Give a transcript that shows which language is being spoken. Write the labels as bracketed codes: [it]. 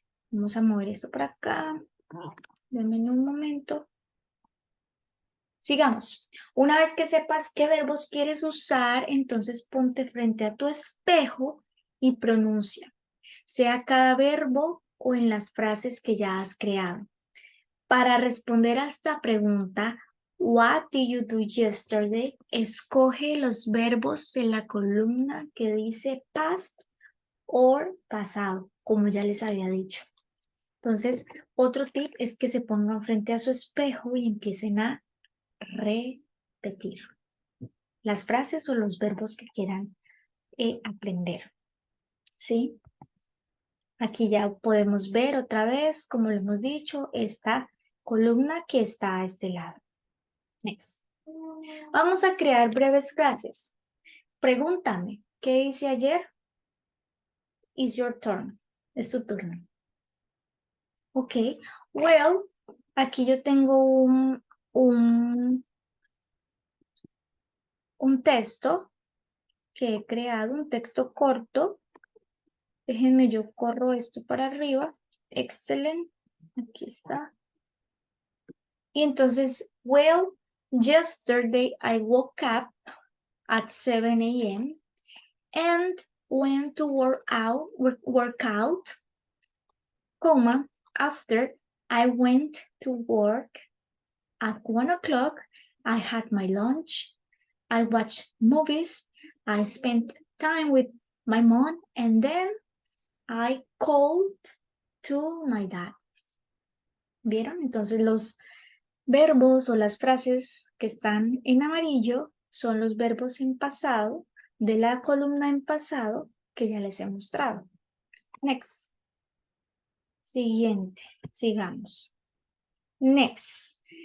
[es] Vamos a mover esto por acá. Denme un momento. Sigamos. Una vez que sepas qué verbos quieres usar, entonces ponte frente a tu espejo y pronuncia, sea cada verbo o en las frases que ya has creado. Para responder a esta pregunta, [en] What did you do yesterday? [es] Escoge los verbos de la columna que dice past or pasado, como ya les había dicho. Entonces, otro tip es que se pongan frente a su espejo y empiecen a repetir las frases o los verbos que quieran aprender. ¿Sí? Aquí ya podemos ver otra vez, como lo hemos dicho, esta columna que está a este lado. [en] Next. [es] Vamos a crear breves frases. Pregúntame, ¿qué hice ayer? [en] It's your turn. [es] Es tu turno. Ok. Well, aquí yo tengo un texto que he creado, un texto corto. Déjenme, yo corro esto para arriba. Excelente. Aquí está. [en] Y entonces, well, yesterday I woke up at 7 a.m. and went to work out, comma, after I went to work at 1 o'clock, I had my lunch, I watched movies, I spent time with my mom, and then I called to my dad. [es] ¿Vieron? Entonces los verbos o las frases que están en amarillo son los verbos en pasado de la columna en pasado que ya les he mostrado. [en] Next. [es] Siguiente. Sigamos. Next.